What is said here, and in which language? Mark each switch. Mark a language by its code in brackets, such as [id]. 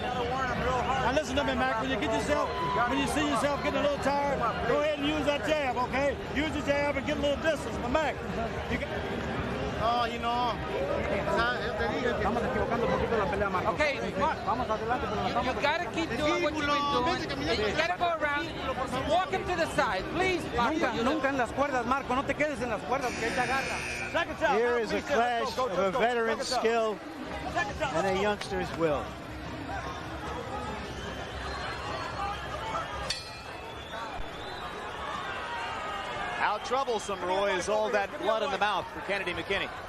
[en] Now listen to me, Mac. When you see yourself getting a little tired, go ahead and use that jab, okay? Use the jab and get a little distance. But Mac, you can... Oh, you know. Okay, you got to keep doing what you've been doing. You got to go around. Walk him to the side, please. [es] Nunca en las cuerdas, Marco. No te quedes en las cuerdas, que él te agarra. [en] Here is a clash of a veteran's skill and a youngster's will. How troublesome, Roy, is all that blood in the mouth for Kennedy McKinney?